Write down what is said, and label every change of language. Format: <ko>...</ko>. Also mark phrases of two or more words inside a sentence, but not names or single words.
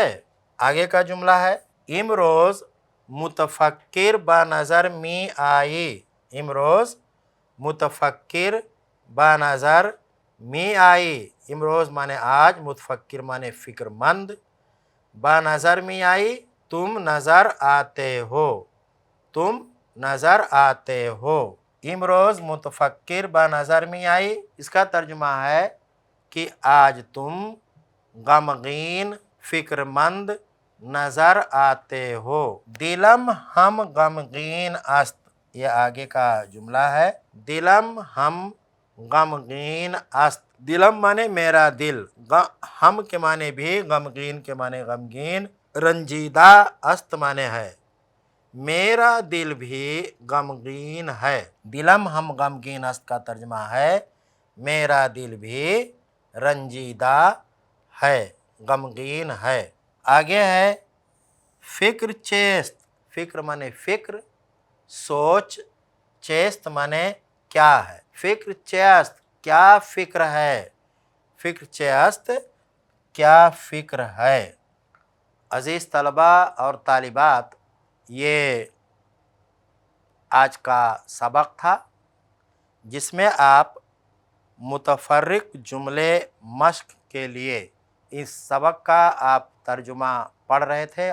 <ur>آگے کا جملہ ہے</ur> <fa>امروز متفکر با نظر می آئی، امروز متفکر با نظر می آئی،</fa> <ur>امروز مانے آج، متفکر مانے فکر مند،</ur> <fa>با نظر می آئی</fa> <ur>تم نظر آتے ہو، تم نظر آتے ہو۔</ur> <fa>امروز متفکر با نظر می آئی،</fa> <ur>اس کا ترجمہ ہے کہ آج تم غمگین، فکر مند نظر آتے ہو۔</ur> <fa>دلم ہم غمگین است،</fa> <ur>یہ آگے کا جملہ ہے،</ur> <fa>دلم ہم غمگین است،</fa> <ur>دلم مانے میرا دل، ہم کے معنی بھی، غمگین کے معنی غمگین، رنجیدہ است معنی ہے، میرا دل بھی غمگین ہے۔</ur> <fa>دلم ہم غمگین است</fa> <ur>کا ترجمہ ہے میرا دل بھی رنجیدہ ہے، غمگین ہے۔ آگے ہے</ur> <fa>فکر چیست،</fa> <ur>فکر مانے فکر، سوچ، چیست مانے کیا ہے،</ur> <fa>فکر چیست</fa> <ur>کیا فکر ہے،</ur> <fa>فکر چیست</fa> <ur>کیا فکر ہے۔ عزیز طلبہ اور طالبات، یہ آج کا سبق تھا جس میں آپ متفرق جملے مشق کے لیے اس سبق کا آپ ترجمہ پڑھ رہے تھے۔</ur>